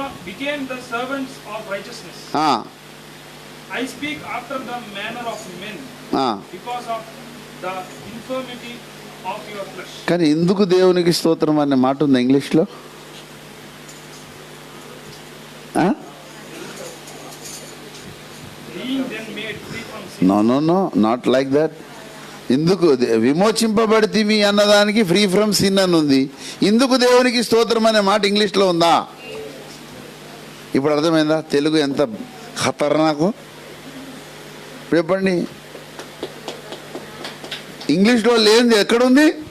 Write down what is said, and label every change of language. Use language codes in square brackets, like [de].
[en] became the servants of righteousness. I speak after the manner of men, because of the infirmity of your flesh. [te] కానీ ఎందుకు దేవునికి స్తోత్రం అనే మాట ఉంది ఇంగ్లీష్లో. [en] Being then made free from sin. No not like that. [te] ఎందుకు విమోచింపబడితివి అన్నదానికి [en] free from sin [te] అని ఉంది. ఇందుకు దేవునికి స్తోత్రం అనే మాట ఇంగ్లీష్లో ఉందా? ఇప్పుడు అర్థమైందా తెలుగు ఎంత ఖతర్నాకు? చెప్పండి, ఇంగ్లీష్లో లేనిది ఎక్కడుంది?